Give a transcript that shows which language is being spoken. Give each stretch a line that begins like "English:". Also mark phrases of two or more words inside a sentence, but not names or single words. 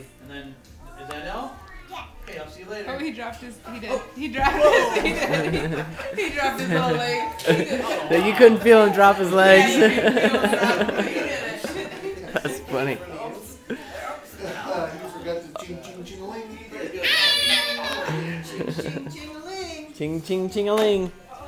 English: And then, is that all? Yeah. Okay, I'll see you later. Oh, he dropped his. He did. He dropped his. He dropped his little leg. He did. You couldn't feel him drop his legs. Yeah, he did it. That's funny. You forgot the ching ching ching ling. Ching, ching, ching-a-ling. Ching ching ching a ling.